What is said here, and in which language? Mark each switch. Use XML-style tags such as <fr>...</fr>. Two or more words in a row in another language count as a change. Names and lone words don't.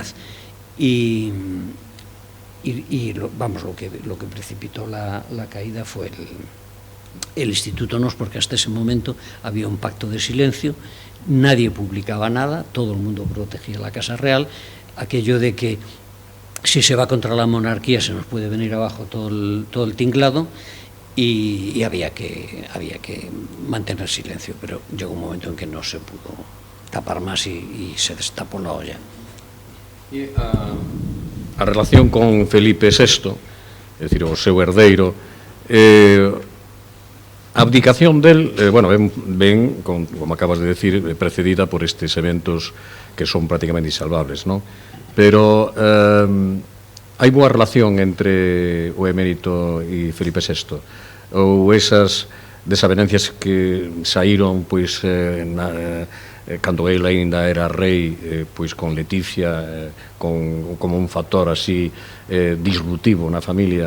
<es>Y lo que precipitó la caída fue el Instituto Nos, porque hasta ese momento había un pacto de silencio, nadie publicaba nada, todo el mundo protegía la Casa Real, aquello de que si se va contra la monarquía se nos puede venir abajo todo el tinglado, y había que mantener silencio, pero llegó un momento en que no se pudo tapar más y se destapó la olla.</es> <gl>E a relación con Felipe VI, é dicir, o seu herdeiro, a abdicación del, ven, como acabas de decir, precedida por estes eventos que son prácticamente insalvables, non? Pero hai boa relación entre o emérito e Felipe VI, ou esas desavenencias que saíron, pois, cando ele aínda era rei, pois con Leticia, como un factor así disruptivo na familia.</gl>